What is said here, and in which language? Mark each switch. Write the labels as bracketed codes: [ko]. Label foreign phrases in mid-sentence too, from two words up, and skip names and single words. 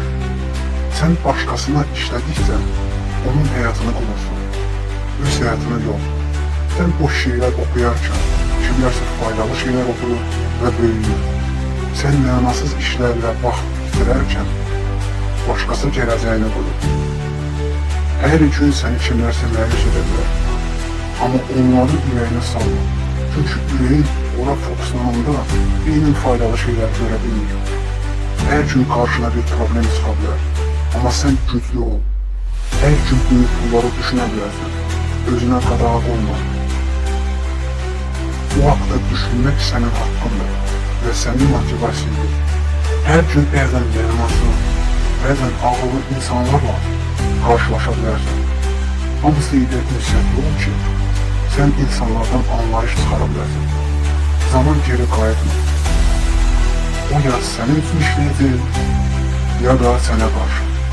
[az] Sen başqasına işlədikcə, onun həyatını qurursun, öz həyatını yox. Sen boş şeylər oxuyarkən, kimlərsə faydalı şeylər oxuyur və böyüyür. Sen mənasız işlərlə vaxt bitirərkən, başqası gələcəyini qurur. Hər gün səni kimlərsə məyus edə bilər. Ama onları ürəyinə salma. Çünkü üreyin ona fokuslananda beynin faydalı şeyler görebilir. [tr] Her gün karşına bir problem çıkabilir. Ama sen güçlü ol. Her gün büyük pulları düşünebilirsin. [az] Özüne qadağa olma. [tr] O haqda düşünmek senin hakkındır ve senin motivasiyondur. [az] Her gün bəzən yaramasın, bəzən ağıllı insanlarla karşılaşa bilərsən. Hamısı ilə ünsiyyətli ol ki, [tr] sen insanlardan anlayış çıkarabilirsin. [az] Zaman geri qayıtmır. [tr] O ya senin için işleyecek ya da sana karşı.